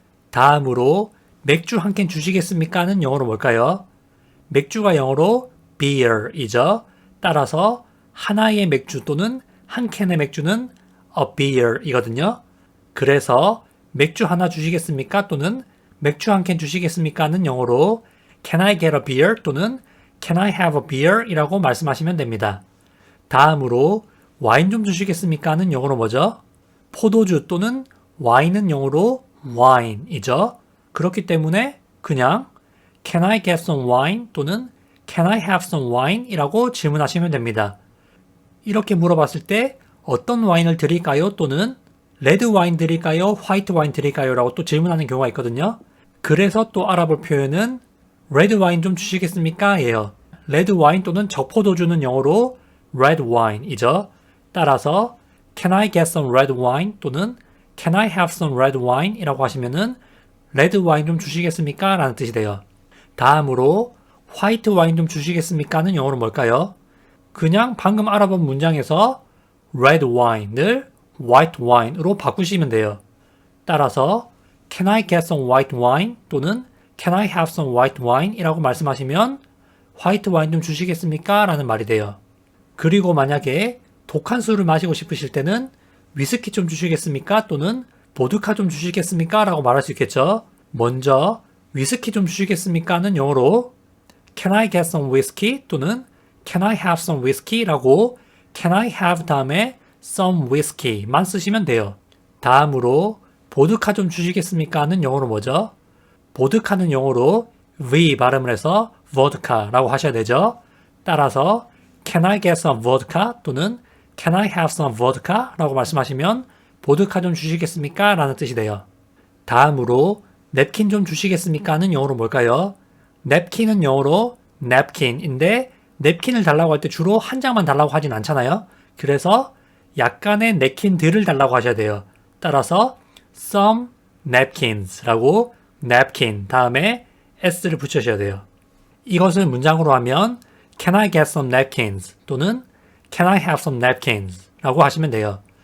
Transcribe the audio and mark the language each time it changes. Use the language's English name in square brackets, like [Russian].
[Korean] 다음으로 맥주 한 캔 주시겠습니까? 하는 영어로 뭘까요? 맥주가 영어로 beer이죠. 따라서 하나의 맥주 또는 한 캔의 맥주는 a beer이거든요. 그래서 맥주 하나 주시겠습니까? 또는 맥주 한 캔 주시겠습니까? 하는 영어로 [English] can I get a beer [Korean] 또는 [English] can I have a beer [Korean] 이라고 말씀하시면 됩니다. 다음으로 와인 좀 주시겠습니까? 하는 영어로 뭐죠? 포도주 또는 와인은 영어로 wine이죠. 그렇기 때문에 그냥 [English] can I get some wine [Korean] 또는 [English] can I have some wine [Korean] 이라고 질문하시면 됩니다. 이렇게 물어봤을 때 어떤 와인을 드릴까요? 또는 레드 와인 드릴까요? 화이트 와인 드릴까요? 라고 또 질문하는 경우가 있거든요. 그래서 또 알아볼 표현은 레드 와인 좀 주시겠습니까? 예요. 레드 와인 또는 저포도주는 영어로 red wine이죠. 따라서 [English] can I get some red wine [Korean] 또는 [English] can I have some red wine [Korean] 이라고 하시면은 레드 와인 좀 주시겠습니까? 라는 뜻이 돼요. 다음으로 화이트 와인 좀 주시겠습니까? 는 영어로 뭘까요? 그냥 방금 알아본 문장에서 red wine을 white wine으로 바꾸시면 돼요. 따라서 [English] can I get some white wine [Korean] 또는 [English] can I have some white wine [Korean] 이라고 말씀하시면 화이트 와인 좀 주시겠습니까? 라는 말이 돼요. 그리고 만약에 독한 술을 마시고 싶으실 때는 위스키 좀 주시겠습니까? 또는 보드카 좀 주시겠습니까? 라고 말할 수 있겠죠. 먼저 위스키 좀 주시겠습니까? 는 영어로 [English] can I get some whiskey [Korean] 또는 [English] can I have some whiskey [Korean] 라고 [English] can I have [Korean] 다음에 [English] some whiskey [Korean] 만 쓰시면 돼요. 다음으로 보드카 좀 주시겠습니까? 는 영어로 뭐죠? 보드카는 영어로 V 발음을 해서 vodka라고 하셔야 되죠. 따라서 [English] can I get some vodka [Korean] 또는 [English] can I have some vodka? [Korean] 라고 말씀하시면 보드카 좀 주시겠습니까? 라는 뜻이 돼요. 다음으로 냅킨 좀 주시겠습니까? 는 영어로 뭘까요? 냅킨은 영어로 napkin인데 냅킨을 달라고 할 때 주로 한 장만 달라고 하진 않잖아요. 그래서 약간의 냅킨들을 달라고 하셔야 돼요. 따라서 some napkins라고 napkin 다음에 s를 붙여셔야 돼요. 이것을 문장으로 하면 can I get some napkins 또는 can I have some napkins 라고 하시면 돼요.